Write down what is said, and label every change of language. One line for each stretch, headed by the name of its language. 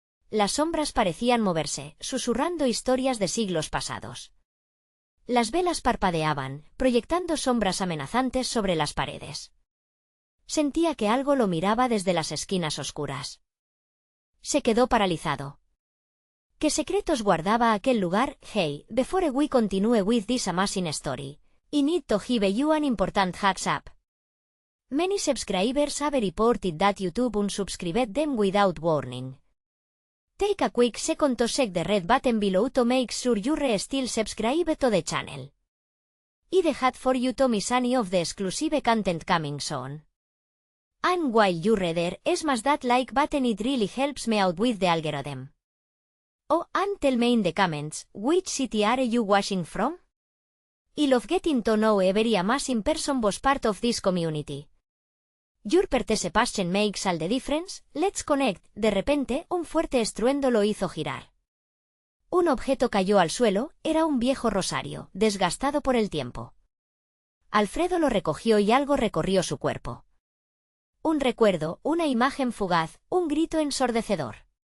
Spanish: Las sombras parecían moverse, susurrando historias de siglos pasados. Las velas parpadeaban, proyectando sombras amenazantes sobre las paredes. Sentía que algo lo miraba desde las esquinas oscuras. Se quedó paralizado. ¿Qué secretos guardaba aquel lugar?
English: Hey, before we continue with this amazing story, I need to give you an important heads up. Many subscribers have reported that YouTube unsubscribed them without warning. Take a quick second to check the red button below to make sure you're still subscribed to the channel. I'd hate for you to miss any of the exclusive content coming soon. And while you're there, smash that like button, it really helps me out with the algorithm. Oh, and tell me in the comments, which city are you watching from? I love getting to know every amazing person was part of this community. Your participation makes all the difference, let's connect.
Spanish: De repente, un fuerte estruendo lo hizo girar. Un objeto cayó al suelo, era un viejo rosario, desgastado por el tiempo. Alfredo lo recogió y algo recorrió su cuerpo. Un recuerdo, una imagen fugaz, un grito ensordecedor.